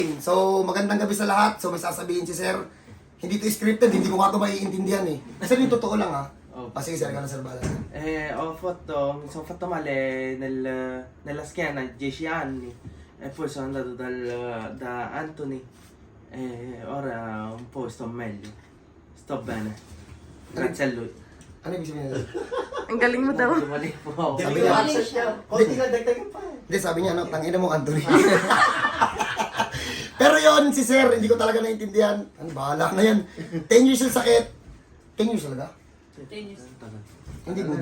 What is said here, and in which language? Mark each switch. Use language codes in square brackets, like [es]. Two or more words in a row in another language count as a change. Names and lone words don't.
[tl] So, magandang gabi sa lahat. So, may sasabihin si Sir. Hindi to scripted, hindi ko nga ito maiintindihan eh. Sir, yung totoo lang ha. Sige, Sir, ikaw na Sir Bala. [it] Ho fatto male nella schiena 10 anni e poi sono andato da Anthony e ora un po' sto meglio, sto bene, grazie a lui. [tl] Ano ibig sabihin nila? Ang galing mo daw. Mali po. Sabi niya, Konti lang, dagdagan pa. hindi, sabi niya, no, tangina mo, Anthony. Pero yon si Sir, hindi ko talaga naintindihan. Ano, bahala na yan. 10 years yung sakit. 10 years talaga? Hindi budol.